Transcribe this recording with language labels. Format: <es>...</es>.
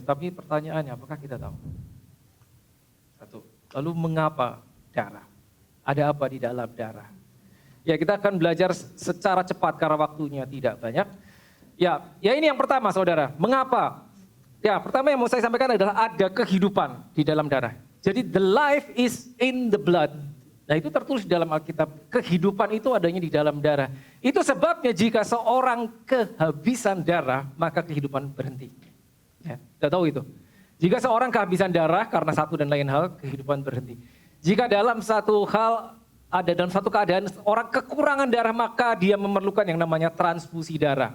<id>Tapi pertanyaannya, apakah kita tahu? Satu. Lalu mengapa darah? Ada apa di dalam darah? Ya, kita akan belajar secara cepat karena waktunya tidak banyak. Ya ini yang pertama saudara. Mengapa? Ya, pertama yang mau saya sampaikan adalah ada kehidupan di dalam darah.</id> <en>Jadi the life is in the blood.</en> <id>Nah, itu tertulis di dalam Alkitab. Kehidupan itu adanya di dalam darah. Itu sebabnya jika seorang kehabisan darah, maka kehidupan berhenti. Ya, kita tahu itu. Jika seorang kehabisan darah karena satu dan lain hal, kehidupan berhenti. Jika dalam satu keadaan orang kekurangan darah, maka dia memerlukan yang namanya transfusi darah.</id>